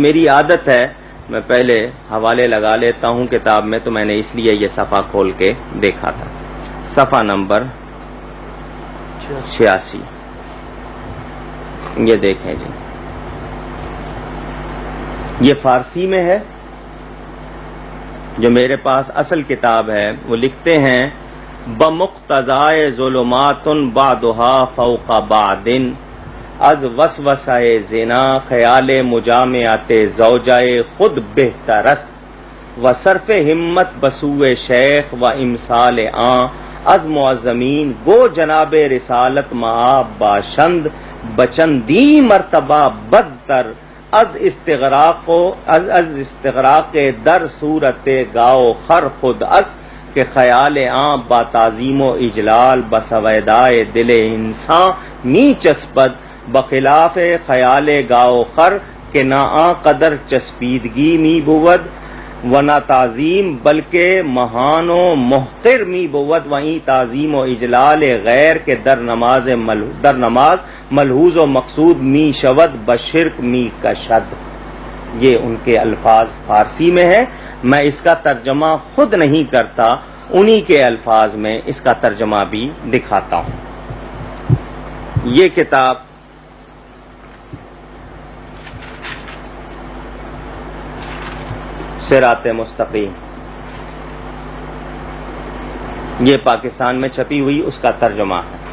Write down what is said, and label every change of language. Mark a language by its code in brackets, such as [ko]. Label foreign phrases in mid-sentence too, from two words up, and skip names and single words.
[ur] میری عادت ہے میں پہلے حوالے لگا لیتا ہوں کتاب میں، تو میں نے اس لیے یہ صفحہ کھول کے دیکھا تھا۔ صفحہ نمبر 86 یہ دیکھیں جی، یہ فارسی میں ہے۔ جو میرے پاس اصل کتاب ہے وہ لکھتے ہیں، [fa] بمقتضائے ظلمات بعدها فوق بعد، از وسوسہ زنا خیال مجامعات زوجائے خود بہتر است، و صرف ہمت بسوء شیخ و امثال آن از معظمین گو جناب رسالت معاب باشند، بچندی مرتبہ بدتر از استغراق در صورت گاؤ خر خود است، کہ خیال آن با تعظیم و اجلال بسویدائے دل انسان می چسپد، بخلاف خیال گاؤ خر کہ نہ آن قدر چسپیدگی می بود و نہ تعظیم بلکہ مہان و محقر می بود، وہیں تعظیم و اجلال غیر کے در نماز ملحوظ و مقصود می شود بشرک می کشد۔ [ur] یہ ان کے الفاظ فارسی میں ہے، میں اس کا ترجمہ خود نہیں کرتا، انہی کے الفاظ میں اس کا ترجمہ بھی دکھاتا ہوں۔ یہ کتاب صراط مستقیم، یہ پاکستان میں چھپی ہوئی اس کا ترجمہ ہے۔